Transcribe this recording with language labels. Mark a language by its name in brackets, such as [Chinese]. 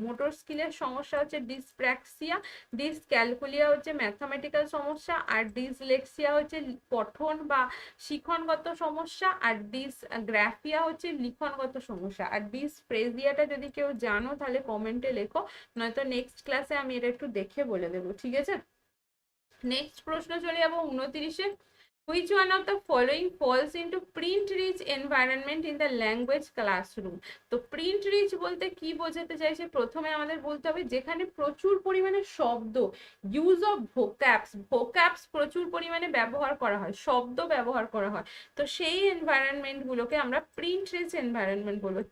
[Bangla] Motor স্কিলের সমস্যা হচ্ছে ডিসপ্র্যাক্সিয়া, ডিসক্যালকুলিয়া হচ্ছে ম্যাথামেটিক্যাল সমস্যা, আর ডিসলেক্সিয়া হচ্ছে পঠন বা শিক্ষণগত সমস্যা, আর ডিসগ্রাফিয়া হচ্ছে লিখনগত সমস্যা। আর ডিসফ্রেজিয়াটা যদি কেউ জানো তাহলে কমেন্টে লেখো, নয়তো নেক্সট ক্লাসে আমি এটা একটু দেখে বলে দেবো, ঠিক আছে। নেক্সট প্রশ্ন চলে যাবো 29-এ, [English] which one of the following falls into print rich environment in the language classroom? [Bangla] তো প্রিন্ট রিচ বলতে কি বোঝাতে চাইছে? প্রথমে আমাদের বলতে হবে যেখানে প্রচুর পরিমাণে শব্দ, ইউজ অফ ভোক্যাবস, ভোক্যাবস প্রচুর পরিমাণে ব্যবহার করা হয়, শব্দ ব্যবহার করা হয়, তো সেই এনভায়রনমেন্ট গুলোকে আমরা প্রিন্ট রিচ এনভায়রনমেন্ট বলবো।